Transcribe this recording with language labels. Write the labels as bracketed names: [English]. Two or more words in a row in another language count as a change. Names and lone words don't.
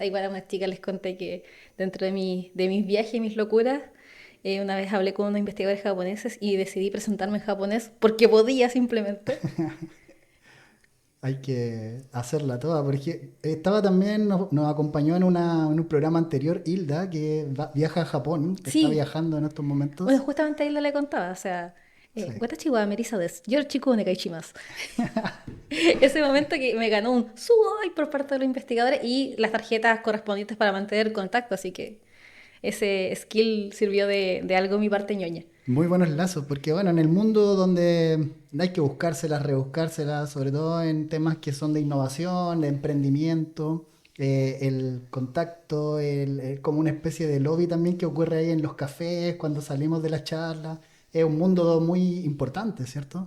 [Spanish] Ahí para unas chicas les conté que dentro de mis viajes y mis locuras, una vez hablé con unos investigadores japoneses y decidí presentarme en japonés porque podía simplemente. Hay que hacerla toda, porque estaba también, nos acompañó en un programa anterior, Hilda, que viaja a Japón, que está Sí, viajando en estos momentos. bueno, justamente ahí le contaba, o sea, Sí. [Japanese] 私はメリッサです、よろしくお願いします. [Spanish] Ese momento que me ganó un sugoi por parte de los investigadores y las tarjetas correspondientes para mantener contacto, así que ese skill sirvió de algo mi parte ñoña. Muy buenos lazos, porque bueno, en el mundo donde hay que buscárselas, rebuscárselas, sobre todo en temas que son de innovación, de emprendimiento, el contacto, como una especie de lobby también que ocurre ahí en los cafés, cuando salimos de la charla, es un mundo muy importante, ¿cierto?